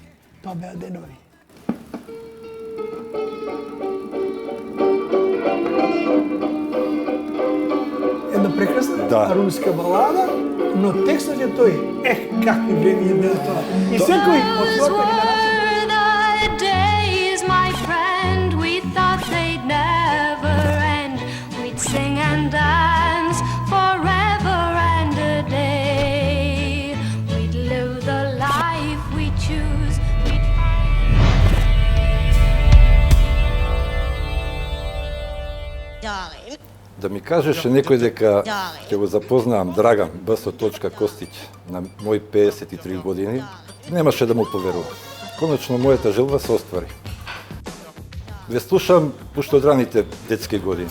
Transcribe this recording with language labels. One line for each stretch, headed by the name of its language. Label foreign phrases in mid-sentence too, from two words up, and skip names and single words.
Macedonian: Тоа беа денови. Една прекрасна руска балада, но текстот е тој. Какви време беа тоа. И секој од својата генерација
English: sing and dance forever and a day. We'd live the life we choose.
Macedonian: Да ми кажеше некој дека ќе го запознаам Драган Б.С. Костиќ на мои 53 години, немаше да му поверувам. Конечно, мојата желба се оствари. Ве слушам уште од раните детски години.